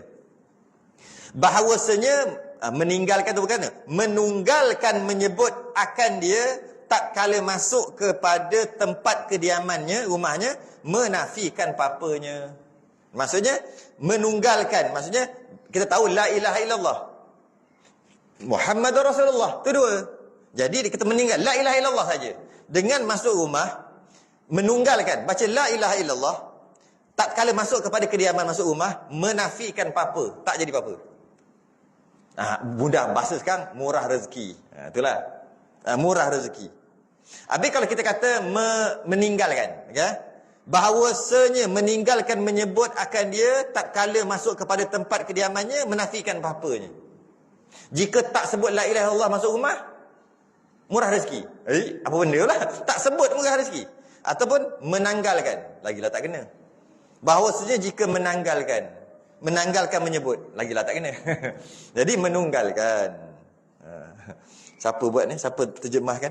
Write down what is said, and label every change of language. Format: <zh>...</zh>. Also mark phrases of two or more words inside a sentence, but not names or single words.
<ms>Bahawasanya meninggalkan tu bukan, menunggalkan menyebut akan dia tak kala masuk kepada tempat kediamannya, rumahnya, menafikan papanya. Maksudnya menunggalkan, maksudnya kita tahu</ms> <ar>لا إله إلا الله محمد رسول الله,</ar> <ms>tu dua. Jadi kita meninggal</ms> <ar>لا إله إلا الله</ar> <ms>saja. Dengan masuk rumah menunggalkan, baca</ms> <ar>لا إله إلا الله,</ar> <ms>tak kala masuk kepada kediaman, masuk rumah, menafikan papa, tak jadi papa. Mudah bahasa sekarang, murah rezeki. Itulah. Murah rezeki. Habis kalau kita kata meninggalkan, okay? Bahawasanya meninggalkan menyebut akan dia tak kala masuk kepada tempat kediamannya, menafikan papanya. Jika tak sebut</ms> <ar>لا إله إلا الله</ar> <ms>masuk rumah, murah rezeki. Apa benda lah? Tak sebut murah rezeki. Ataupun menanggalkan, lagilah tak kena. Bahawasanya jika menanggalkan menyebut, lagilah tak kena. Jadi menunggalkan. Siapa buat ni? Siapa terjemahkan?</ms>